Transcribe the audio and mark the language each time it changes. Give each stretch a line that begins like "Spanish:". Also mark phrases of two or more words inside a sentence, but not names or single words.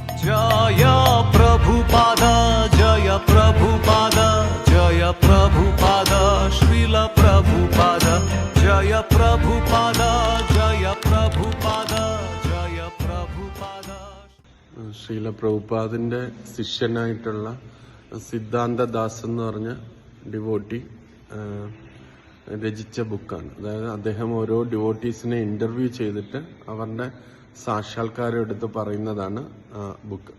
Hindi: जय प्रभुपाद जय प्रभुपाद जय प्रभुपाद श्रील प्रभुपाद जय प्रभुपाद जय प्रभुपाद जय प्रभुपाद.
Malayalam: ശ്രീല പ്രഭുപാദിന്റെ ശിഷ്യനായിട്ടുള്ള സിദ്ധാന്തദാസ് എന്ന് പറഞ്ഞ ഡിവോട്ടി രചിച്ച ബുക്കാണ്. അതായത് അദ്ദേഹം ഓരോ ഡിവോട്ടീസിനെ ഇന്റർവ്യൂ ചെയ്തിട്ട് അവരുടെ സാക്ഷാത്കാരം എടുത്ത് പറയുന്നതാണ് ബുക്ക്.